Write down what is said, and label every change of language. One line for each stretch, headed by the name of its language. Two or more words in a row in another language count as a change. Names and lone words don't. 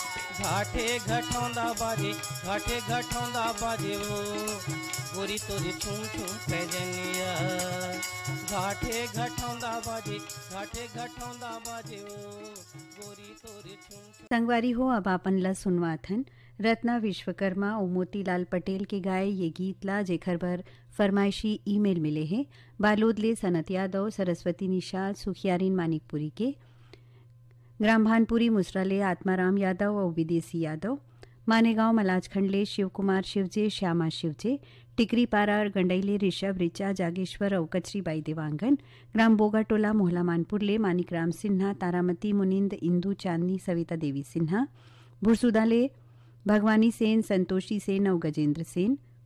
Chhattisgarhi: घाटे घटौंदा बाजे, घाटे घटौंदा बाजे ओ गोरी तोरी छुम छुम पैजनिया। घाटे घटौंदा बाजे, घाटे घटौंदा बाजे ओ गोरी तोरी छुम छुम। संगवारी हो अब आपन ला सुनवाथन रत्ना विश्वकर्मा और मोतीलाल पटेल के गाए ये गीत ला जेखर बर फरमाइशी ईमेल मिले हैं। बालोद ले सनत यादव, सरस्वती निषाद, सुखियारीन मानिकपुरी के, ग्राम भानपुरी मुसराले आत्माराम यादव और विदेशी यादव, मानेगांव मलाजखंडले शिव कुमार शिवजे, श्यामा शिवजे, टिकरी पारा गंडईले ऋषभ रिचा जागेश्वर और कचरीबाई देवांगन, ग्राम बोगाटोला मोहला मानपुरले मानिकराम सिन्हा, तारामती मुनिंद, इंदू चांदनी, सविता देवी सिन्हा, भुरसुदाले भगवानी सेन, संतोषी सेन और गजेंद्र सेन,